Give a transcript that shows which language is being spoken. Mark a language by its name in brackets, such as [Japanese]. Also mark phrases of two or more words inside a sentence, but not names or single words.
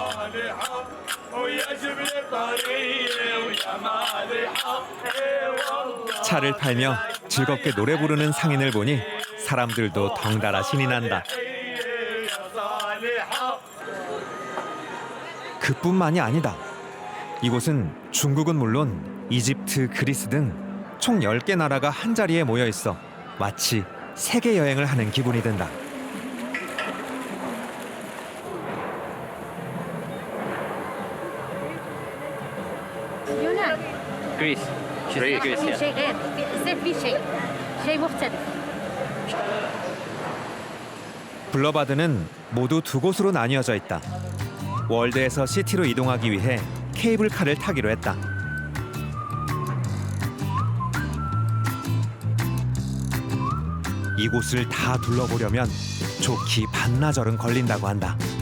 [Korean] 차를 팔며 즐겁게 노래 부르는 상인을 보니 사람들도 덩달아 신이 난다. 그뿐만이 아니다. 이곳은 중국은 물론 이집트, 그리스 등 총 10개 나라가 한자리에 모여 있어 마치 세계 여행을 하는 기분이 든다. Greece. [English] Greece. Yeah. [Arabic] شيء غير الزيت فيه شيء مختلف. [Korean] 블러바드는 모두 두 곳으로 나뉘어져 있다. 월드에서 시티로 이동하기 위해 케이블카를 타기로 했다. 이곳을 다 둘러보려면 좋기 반나절은 걸린다고 한다.